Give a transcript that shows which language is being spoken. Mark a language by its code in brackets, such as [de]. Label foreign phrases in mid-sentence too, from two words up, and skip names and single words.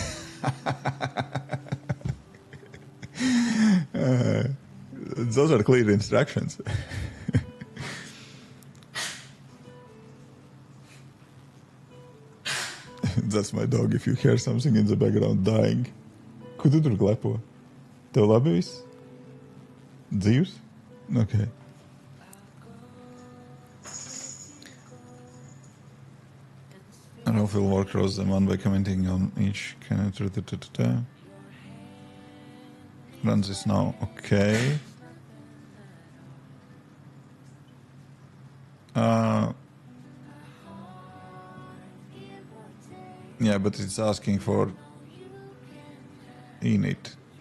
[en] Those are clear instructions. That's my dog if you hear something in the background dying. [lv] Kur tu tur klepo? Tev labi viss? Dzīvs? [en] Okay. Ralph will work across them one by commenting on each. Can I run this now? Okay. Yeah, but it's asking for init.